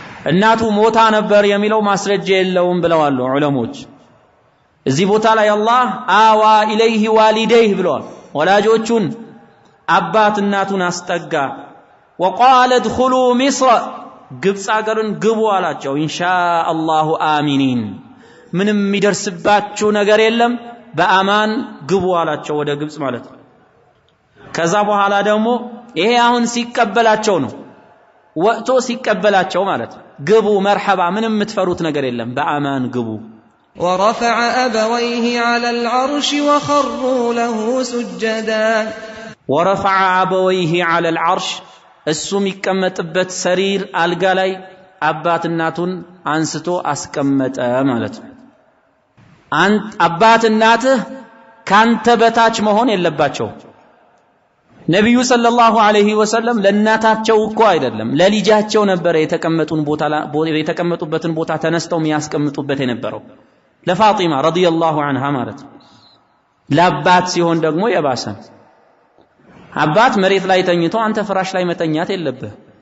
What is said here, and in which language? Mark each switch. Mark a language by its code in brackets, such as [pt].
[am] እናቱ ሞታ ነበር የሚለው ማስረጃ የለውም ብለዋል ዑለሞች። እዚህ ቦታ ላይ አላህ [ar] አዋ ኢለይሂ ዋሊደይህ [am] ብለዋል። ወላጆቹን አባት እናቱን አስጠጋ። [ar] ወቃለ ድኹሉ ሚስር [am] ግብጽ አገርን ግቡ አላቸው። [ar] ኢንሻአላሁ አሚኒን [am] ምንም የሚደርስባችሁ ነገር የለም በአማን ግቡ አላቸው ወደ ግብጽ ማለት ነው። ከዛ በኋላ ደግሞ ይሄ አሁን ሲቀበላቸው ነው ወጥቶ ሲቀበላቸው ማለት ነው። ግቡ መርሐባ ምንም የምትፈሩት ነገር የለም በአማን ግቡ። [ar] ورفع أبويه على العرش وخروا له سجدا ورفع أبويه على العرش [am] እሱ የሚቀመጥበት ሰሪር አልጋ ላይ አባት እናቱን አንስቶ አስቀመጠ ማለት ነው። አባት እናትህ ካንተ በታች መሆን የለባቸው። ነብዩ ሰለላሁ ዐለይሂ ወሰለም ለእናታቸው እኮ አይደለም ለልጃቸው ነበር የተቀመጡበትን ቦታ ተነስተው የሚያስቀምጡበት የነበረው ለፋጢማ ረዲየላሁ ዐንሃ ማለት ነው። ለአባት ሲሆን ደግሞ የባሰ አባት መሬት ላይ ተኝቶ አንተ ፍራሽ ላይ መተኛት የለብህ።